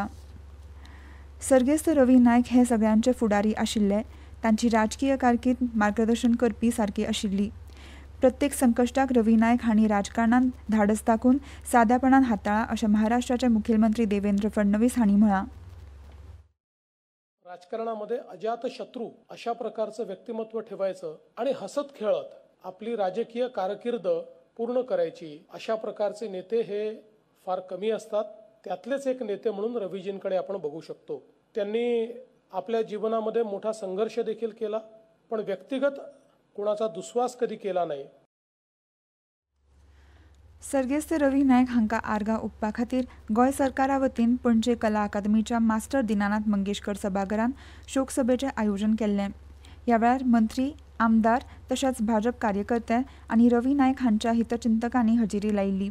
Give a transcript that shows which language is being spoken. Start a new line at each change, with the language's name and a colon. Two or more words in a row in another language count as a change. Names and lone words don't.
Konkani: सर्गेस्त रवी नायक हे सगळ्यांचे फुडारी आशिल्ले. तांची राजकीय कारकीर्द मार्गदर्शन करपी सारकी आशिल्ली. प्रत्येक संकश्टाक रवी नायक हांणी राजकारणांत धाडस दाखोवन सादेपणान हाताळ्ळा अशें महाराष्ट्राचे मुखेलमंत्री देवेंद्र फडणवीस हांणी म्हळां.
Marathi: राजकारणामध्ये अजातशत्रू अशा प्रकारचं व्यक्तिमत्व ठेवायचं आणि हसत खेळत आपली राजकीय कारकीर्द पूर्ण करायची अशा प्रकारचे नेते हे फार कमी असतात. त्यातलेच एक नेते म्हणून रवीजींकडे आपण बघू शकतो. त्यांनी आपल्या जीवनामध्ये मोठा संघर्ष देखील केला, पण व्यक्तिगत कोणाचा दुस्वास कधी केला नाही.
Konkani: सर्गेस्त रवी नायक हांकां आर्गां ओंपपा खातीर गोंय सरकारा वतीन पणजे कला अकादमीच्या मास्टर दिनानाथ मंगेशकर सभाघरांत शोकसभेचें आयोजन केल्लें. ह्या वेळार मंत्री, आमदार तशेंच भाजप कार्यकर्ते आनी रवी नायक हांच्या हितचिंतकांनी हजेरी लायिल्ली.